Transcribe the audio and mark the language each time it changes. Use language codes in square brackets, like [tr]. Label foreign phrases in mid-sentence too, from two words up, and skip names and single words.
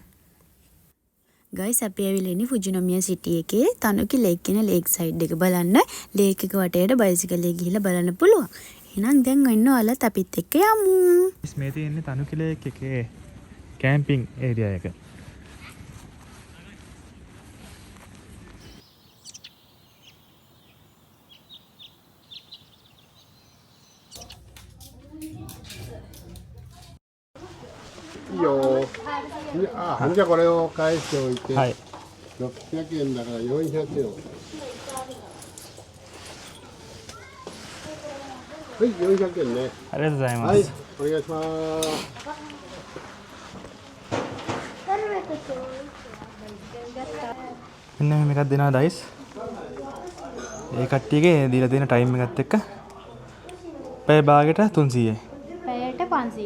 [si] ගයිස් අපි ඇවිල්ලා ඉන්නේ ෆුජිනෝමියා සිටි එකේ තනුකි ලේක් කියන [en] lake side [si] එක බලන්න. ලේක් එක වටේට බයිසිකලේ ගිහිල්ලා බලන්න පුළුවන්. එහෙනම් දැන් ඔන්නෝලත් අපිත් එක්ක යමු. මේ තියෙන්නේ තනුකි ලේක් එකේ [en] camping area [si] එක. [ja] いいよ。じゃあこれを返しておいて、はい。 600円だから400円。はい、400円ね。ありがとうございまはいす。、お願いします。 [si] මෙන්න මේකක් දෙනවා ඩයිස්. ඒ කට්ටියගේ දීලා තියෙන ටයිම් එකත් එක්ක පැය භාගයට 300යි. පැයට 500යි.